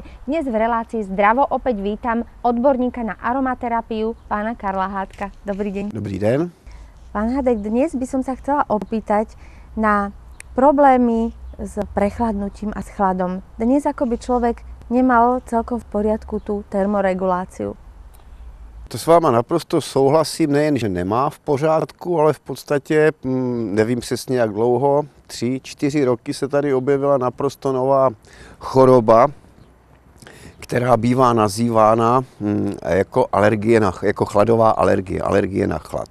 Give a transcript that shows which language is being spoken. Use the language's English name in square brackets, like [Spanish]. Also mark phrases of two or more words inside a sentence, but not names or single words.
[Slovak] Dnes v relácii Zdravo opäť vítam odborníka na aromaterapiu, pána Karla Hádka. Dobrý deň. [Czech] Dobrý den. [Slovak] Pán Hádek, dnes by som sa chcela opýtať na problémy s prechladnutím a s chladom. Dnes ako by človek nemal celkom v poriadku tú termoreguláciu. [Czech] To s váma naprosto souhlasím, nejen, že nemá v pořádku, ale v podstatě, nevím přesně jak dlouho, 3-4 roky se tady objevila naprosto nová choroba, která bývá nazývána jako jako chladová alergie, alergie na chlad.